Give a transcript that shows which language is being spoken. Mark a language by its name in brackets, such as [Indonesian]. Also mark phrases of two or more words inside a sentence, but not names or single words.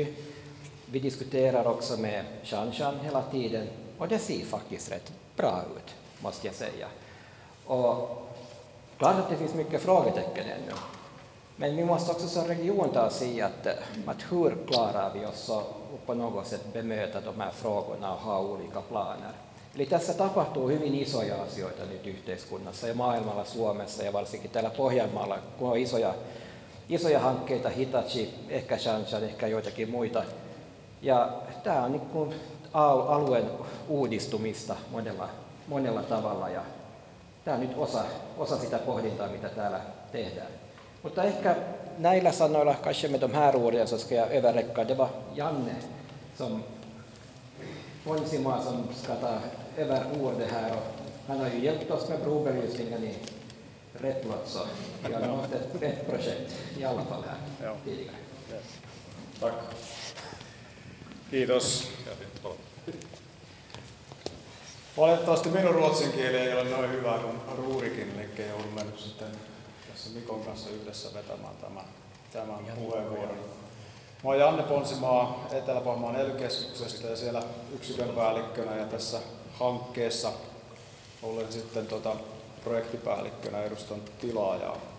[Swedish] Vi diskuterar också med Shanshan hela tiden och det ser faktiskt rätt bra ut, måste jag säga. Och klart att det finns mycket frågetecken ännu. Men vi måste också som region ta oss i att hur klarar vi oss och på något sätt bemöta de här frågorna och ha olika planer. [Finnish] Eli tässä tapahtuu hyvin isoja asioita nyt yhteiskunnassa ja maailmalla, Suomessa ja varsinkin täällä Pohjanmaalla, kun on isoja hankkeita, Hitachi, ehkä Shanshan, ehkä joitakin muita. Ja tämä on niin kuin alueen uudistumista monella tavalla ja tämä on nyt osa sitä pohdintaa, mitä täällä tehdään. Mutta ehkä näillä sanoilla, [Swedish] kanske med de här orden, så ska jag överräcka. Det var Janne som Ponsimaa som ska ta över ordet här. Och han har ju hjälpt oss med provbelysningen rätt låt så. Vi har nått ett projekt i alla fall här tidigare. Tack. [Finnish] Kiitos. Valitettavasti minun ruotsin kieli ei ole noin hyvä kuin Ruurikin, eli joudumme nyt sitten tässä Mikon kanssa yhdessä vetämään tämän puheenvuoron. Mä oon Janne Ponsimaa Etelä-Pohjanmaan ELY-keskuksesta ja siellä yksikön päällikkönä ja tässä hankkeessa olen sitten projektipäällikkönä edustan tilaajaa.